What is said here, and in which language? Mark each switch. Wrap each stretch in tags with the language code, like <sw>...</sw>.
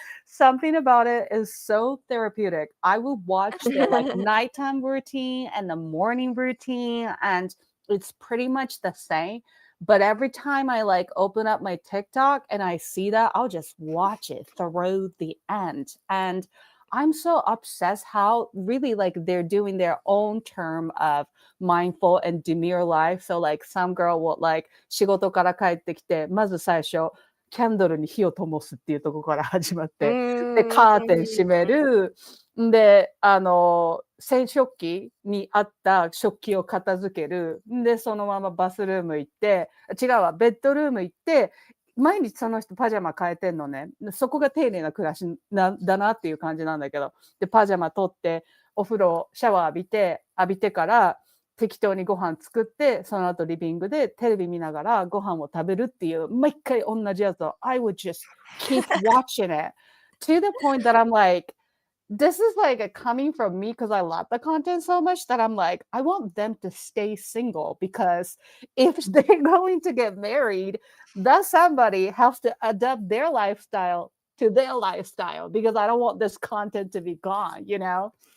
<en>Something about it is so therapeutic. I will watch their like nighttime routine and the morning routine, and it's pretty much the same, but every time I like open up my TikTok and I see that, I'll just watch it through the end. And I'm so obsessed how really like they're doing their own term of mindful and demure life. So like some girl will like</en> <ja>仕事から帰ってきて、まず最初、キャンドルに火を灯すっていうところから始まっうて、で、ーカーテン閉めん。る。で、洗食器にあった食器を片付ける。で、そのままバスルーム行って、違うわ、ベッドルーム行って、毎日その人パジャマ変えてんのね。そこが丁寧な暮らしだなっていう感じなんだけど。で、パジャマ取って、お風呂、シャワー浴びてから、適当にご飯作って、その後リビングでテレビ見ながらご飯を食べるっていう、毎回同じやつを、</ja> <en>I would just keep watching it to the point that I'm like, this is like coming from me because I love the content so much that I'm like, I want them to stay single because if they're going to get married, that somebody has to adapt their lifestyle to their lifestyle because I don't want this content to be gone, you know?</en>